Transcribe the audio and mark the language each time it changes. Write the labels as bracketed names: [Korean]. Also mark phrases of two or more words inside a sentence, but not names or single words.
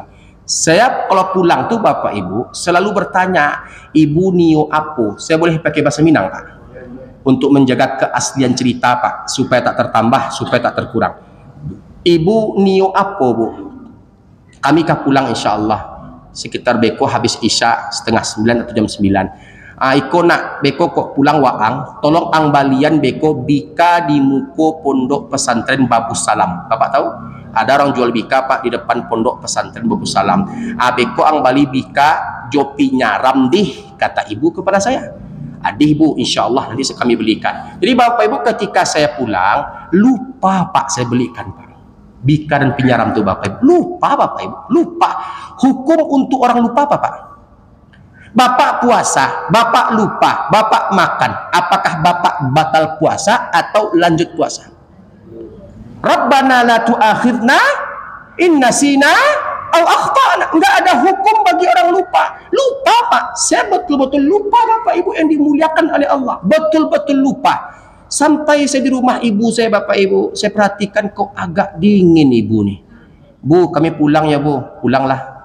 [Indonesian] Saya kalau pulang tuh Bapak Ibu selalu bertanya, [Minangkabau] ibu nio apa? [Indonesian] Saya boleh pakai bahasa Minang Pak? Untuk menjaga keaslian cerita Pak, supaya tak tertambah, supaya tak terkurang. [Minangkabau] Ibu nio apa Bu? [Indonesian] Kami kah pulang [Arabic] إن شاء الله [Indonesian] sekitar beko habis isya setengah 9 atau jam 9. [Minangkabau] Iko nak beko kok pulang waang, tolong ang balian beko bika di muko pondok pesantren Babus Salam. [Indonesian] Bapak tahu? Ada orang jual bika Pak di depan pondok pesantren Babus Salam. [Minangkabau] Beko ang bali bika jopinya ramdih, [Indonesian] kata ibu kepada saya. Adih Bu, [Arabic] إن شاء الله [Indonesian] nanti kami belikan. Jadi Bapak Ibu ketika saya pulang lupa Pak saya belikan Pak. Bika dan penyaram tuh Bapak Ibu. Lupa Bapak Ibu, lupa. Hukum untuk orang lupa apa Pak? Bapak puasa, Bapak lupa, Bapak makan. Apakah Bapak batal puasa atau lanjut puasa? [Arabic] ربنا لا تؤاخذنا إن نسينا أو أخطأنا. [Indonesian] Enggak ada hukum bagi orang lupa. Lupa Pak, saya betul-betul lupa Bapak Ibu yang dimuliakan oleh Allah. Betul-betul lupa. Sampai saya di rumah ibu saya Bapak Ibu, saya perhatikan kok agak dingin ibu nih. Bu, kami pulang ya Bu. Pulanglah.